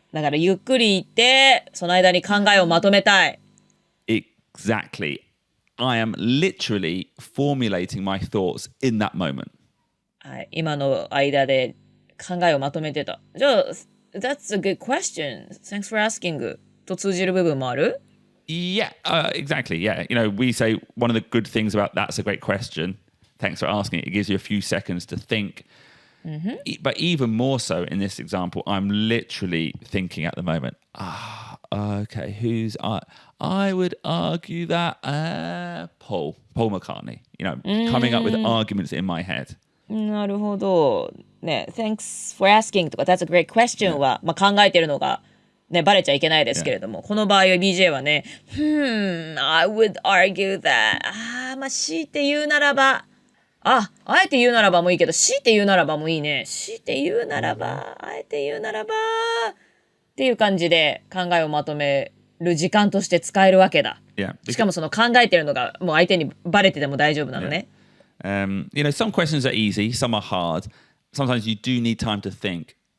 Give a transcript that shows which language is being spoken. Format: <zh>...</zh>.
<ja>だからゆっくり言って、その間に考えをまとめたい。</ja> <en>Exactly. I am literally formulating my thoughts in that moment.</en> <ja>はい、今の間で考えをまとめてた。</ja> <en>じゃあ、That's a good question. Thanks for asking.</en> <ja>と通じる部分もある？</ja> <en>Yeah, exactly. Yeah. We say one of the good things about that's a great question. Thanks for asking. It gives you a few seconds to think. But even more so in this example, I'm literally thinking at the moment, okay, I would argue that Paul McCartney, coming up with arguments in my head.</en> <ja>なるほど。ね、</ja> <en>Thanks for asking</en> <ja>とか</ja> <en>That's a great question</en> <ja>は、考えてるのが、ね、バレちゃいけないですけれども、この場合は BJ はね、</ja> <en>I would argue that</en> <ja>強いて言うならば、あえて言うならばもいいけど、強いて言うならばもいいね。強いて言うならば、あえて言うならばっていう感じで考えをまとめる時間として使えるわけだ。しかもその考えてるのがもう相手にバレてても大丈夫なのね。</ja> <en>Some questions are easy, some are hard. Sometimes you do need time to think.</en>